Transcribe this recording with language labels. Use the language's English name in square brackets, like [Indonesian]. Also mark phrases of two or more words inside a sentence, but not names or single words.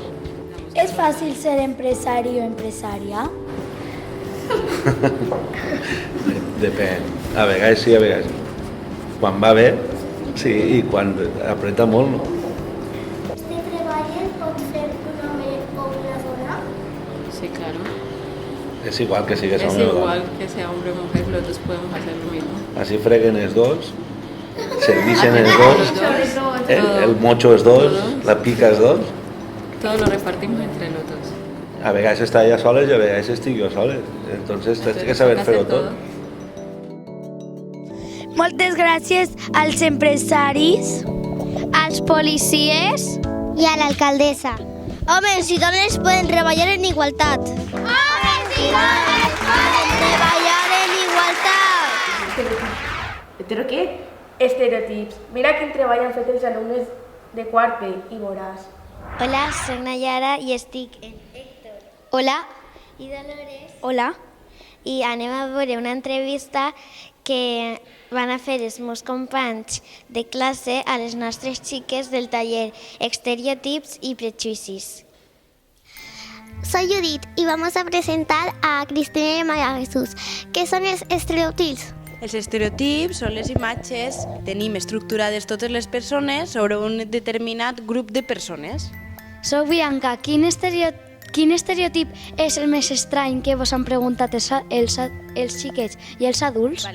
[Catalan] És fàcil ser empresari o empresària? Depèn. A vegades sí, a vegades no. Quan va bé, sí, i quan apreta molt, no. ¿Este treball pot fer un home o una dona? Sí, claro. Es igual que sigues [Spanish] Es hombre o igual [Catalan] dona. [Spanish] que sea hombre o mujer, los dos podemos hacer lo mismo. [Catalan] Así freguen els dos, servicen els dos, el mocho és dos, la pica és dos. [Spanish] Todo lo repartimos entre los dos. [Catalan] A vegades està ella soles i a vegades estic jo soles. Entonces tens que saber fer-ho tot. Moltes gràcies als empresaris, als policies i a l'alcaldessa. Homes i dones poden treballar en igualtat. Homes i dones poden treballar en igualtat. [Spanish] ¿Pero qué? [Catalan] Estereotips. Mira quin treball han fet els alumnes de quart B i veuràs. Hola, soc Nayara i estic en Héctor. Hola. I Dolores. Hola. I anem a veure una entrevista que van a fer els meus companys de classe a les nostres xiques del taller Estereotips y Prejuicios. [Spanish] Soy Judith y vamos a presentar a Cristina y María Jesús. ¿Qué son los estereotips? [Catalan] Els estereotips són les imatges que tenim estructurades totes les persones sobre un determinat grup de persones. Soc Bianca. Quin estereotip és el més estrany que vos han preguntat els xiquets i els adults?